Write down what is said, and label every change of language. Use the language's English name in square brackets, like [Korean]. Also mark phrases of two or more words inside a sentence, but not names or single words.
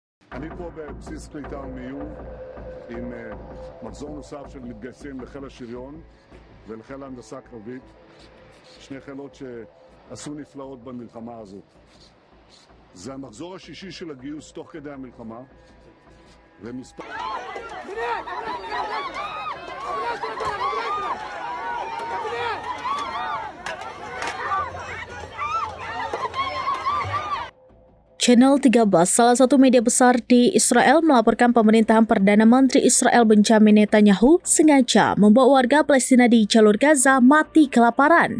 [Hebrew] אני פה בבסיס קליטה ומיון עם מחזור נוסף של מתגייסים לחיל השריון ולחיל ההנדסה הקרבית, שני חילות שעשו נפלאות במלחמה הזאת. זה המחזור השישי של הגיוס תוך כדי המלחמה, ומספר... [Indonesian] Channel 13, salah satu media besar di Israel, melaporkan pemerintahan Perdana Menteri Israel Benjamin Netanyahu sengaja membawa warga Palestina di jalur Gaza mati kelaparan.